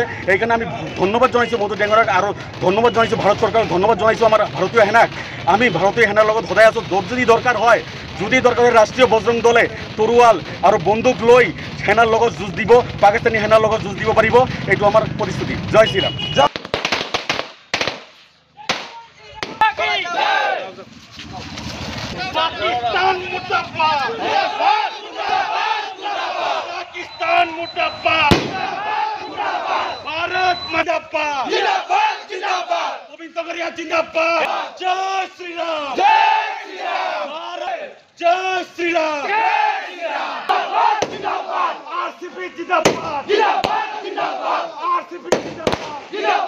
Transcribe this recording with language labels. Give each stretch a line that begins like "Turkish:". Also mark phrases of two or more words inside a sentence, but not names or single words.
Assamese: সেইকাৰণে আমি ধন্যবাদ জনাইছোঁ মোদী ডাঙৰীয়াক আৰু ধন্যবাদ জনাইছোঁ ভাৰত চৰকাৰক, ধন্যবাদ জনাইছোঁ আমাৰ ভাৰতীয় সেনাক। আমি ভাৰতীয় সেনাৰ লগত সদায় আছোঁ। যদি দৰকাৰ হয় ৰাষ্ট্ৰীয় বজৰং দলে তৰোৱাল আৰু বন্দুক লৈ সেনাৰ লগত যুঁজ দিব, পাকিস্তানী সেনাৰ লগত যুঁজ দিব পাৰিব, এইটো আমাৰ প্ৰতিশ্ৰুতি। জয় শ্ৰীৰাম।
Hindi: पाकिस्तान मुर्दाबाद, पाकिस्तान मुर्दाबाद, भारत मुर्दाबाद, गोविंद तगड़िया जिंदाबाद, जय श्री राम, भारत जय श्री राम, आरसीबी जिंदाबाद, आरसीबी जिंदाबाद, जय